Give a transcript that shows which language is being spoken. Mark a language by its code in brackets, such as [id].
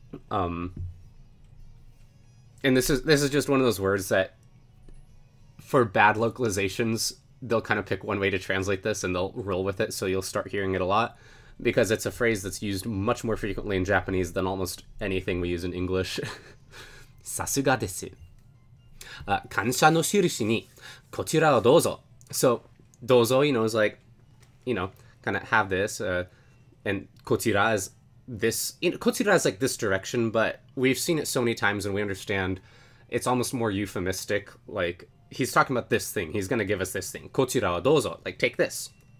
[en] And this is just one of those words that for bad localizations they'll kind of pick one way to translate this and they'll roll with it, so you'll start hearing it a lot because it's a phrase that's used much more frequently in Japanese than almost anything we use in English. [ja] さすがです。感謝の印にこちらをどうぞ. [en] So dozo, is like, kind of have this, and kochira is this, kochira is like this direction, but we've seen it so many times and we understand it's almost more euphemistic, like, he's talking about this thing, he's gonna give us this thing, [ja] kochira wa dozo, [en] like, take this.